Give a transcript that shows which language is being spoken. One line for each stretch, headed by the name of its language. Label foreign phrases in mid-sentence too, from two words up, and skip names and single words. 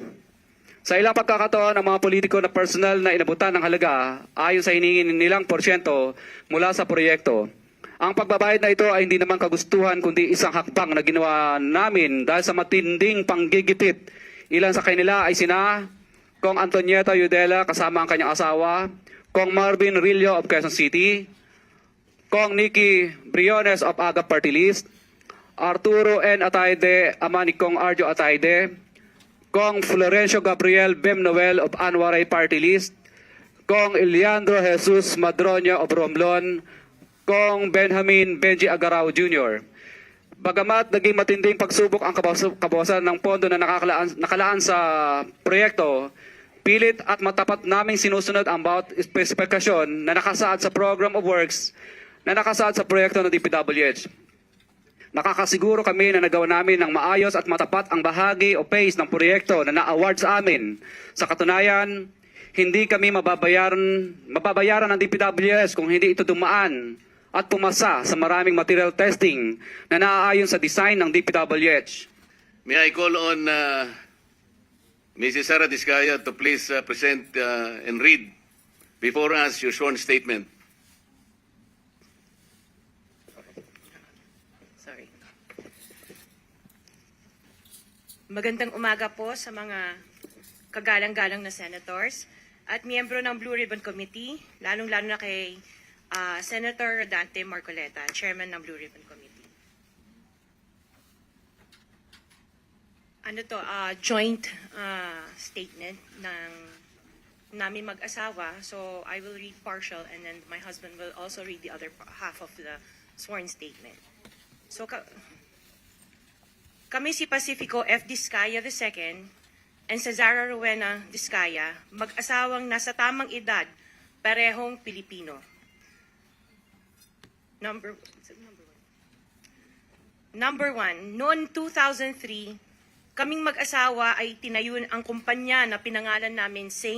Filipino: Sa ilang pagkakataon, ang mga politiko na personal na inabutan ng halaga ayon sa hiningin nilang porsyento mula sa proyekto. Ang pagbabayad na ito ay hindi naman kagustuhan kundi isang hakbang na ginawa namin dahil sa matinding panggigipit. Ilan sa kanila ay sina Kong Antonieta Yudela kasama ang kanyang asawa, Kong Marvin Rillo of Quezon City, Kong Nicky Briones of AGA Party List, Arturo N. Ataide, ama ni Kong Arjo Ataide, Kong Florencio Gabriel Bemnoel of Anwaray Party List, Kong Leandro Jesus Madroño of Romblon, Kong Benjamin Benji Agarao Jr. Bagamat naging matinding pagsubok ang kabawasan ng pondo na nakalaan sa proyekto, pilit at matapat naming sinusunod ang bawat espesifikasyon na nakasaad sa Program of Works na nakasaad sa proyekto ng DPWH. Nakakasiguro kami na nagawa namin ng maayos at matapat ang bahagi o phase ng proyekto na na-award sa amin. Sa katunayan, hindi kami mababayaran ng DPWS kung hindi ito dumaan at pumasa sa maraming
English: material testing
Filipino: na naaayon sa design ng DPWH.
English: May I call on Mrs. Sara Diskaya to please present and read before us your sworn statement. Sorry.
Filipino: Magandang umaga po sa mga kagalang-galang na senators at miyembro ng Blue Ribbon Committee, lalong-lalo na kay Senator Dante Marcoleta, Chairman ng Blue Ribbon Committee. Joint statement ng namin mag-asawa.
English: So I will read partial and then my husband will also read the other half of the sworn statement.
Filipino: So kami si Pacifico F. Diskaya II and Cesara Rowena Diskaya, mag-asawang nasa tamang edad, parehong Pilipino.
English: Number one,
Filipino: noong 2003, kaming mag-asawa ay tinayun ang kumpanya na pinangalan namin St.